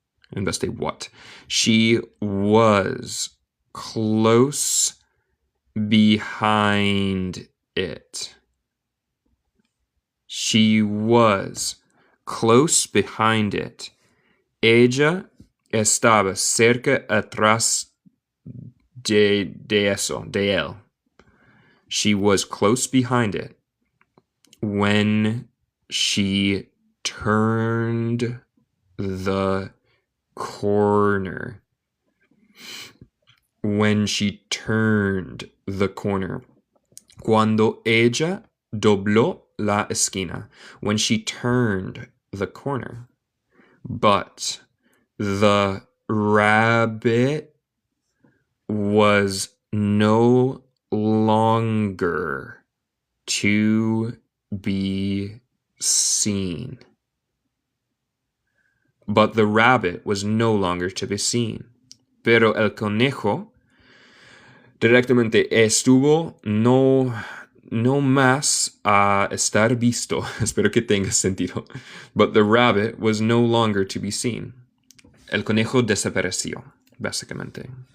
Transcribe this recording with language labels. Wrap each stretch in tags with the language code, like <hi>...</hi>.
<es>En vez de</es> <en>what. She was close behind it. She was close behind it.</en> <es>Ella estaba cerca atrás de él.</es> <en>She was close behind it when she turned the corner. When she turned the corner.</en> <es>Cuando ella dobló la esquina.</es> <en>When she turned the corner. But the rabbit was no longer to be seen. But the rabbit was no longer to be seen.</en> <es>Pero el conejo directamente estuvo no más a estar visto. Espero que tenga sentido.</es> <en>But the rabbit was no longer to be seen.</en> <es>El conejo desapareció, básicamente.</es>